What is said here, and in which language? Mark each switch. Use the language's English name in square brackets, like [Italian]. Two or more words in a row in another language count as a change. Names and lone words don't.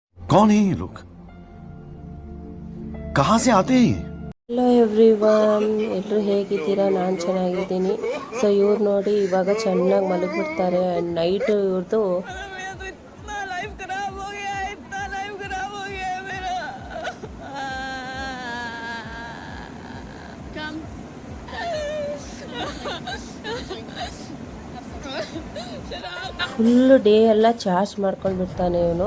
[Hindi] कौन है ये लोग? कहाँ से आते हैं ये? [English] Hello everyone, [Kannada] ಎಲ್ಲರೂ ಹೇಗಿದ್ದೀರಾ? ನಾನು ಚೆನ್ನಾಗಿದ್ದೀನಿ. ಸೊ ಇವ್ರು ನೋಡಿ ಇವಾಗ ಚೆನ್ನಾಗಿ ಮಲಗಿಬಿಡ್ತಾರೆ. ನೈಟ್ ಇವ್ರದ್ದು [English] full day [Kannada] ಎಲ್ಲ ಚಾರ್ಜ್ ಮಾಡ್ಕೊಂಡು ಬಿಡ್ತಾನೆ ಇವನು.